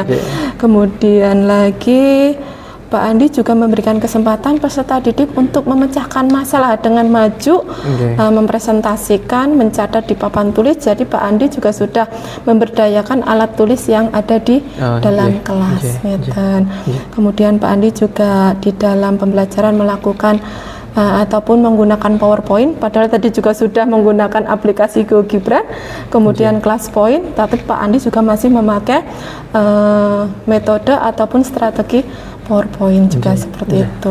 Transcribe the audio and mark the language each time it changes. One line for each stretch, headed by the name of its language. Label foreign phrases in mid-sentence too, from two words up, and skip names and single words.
Indonesian: Alhamdulillah. Kemudian lagi Pak Andi juga memberikan kesempatan peserta didik untuk memecahkan masalah dengan maju, Nggih. mempresentasikan, mencatat di papan tulis. Jadi Pak Andi juga sudah memberdayakan alat tulis yang ada di dalam nggih, kelas. nggih, Ngeten. Kemudian Pak Andi juga di dalam pembelajaran melakukan ataupun menggunakan PowerPoint, padahal tadi juga sudah menggunakan aplikasi GeoGebra, kemudian kelas point, tapi Pak Andi juga masih memakai metode ataupun strategi PowerPoint juga seperti itu.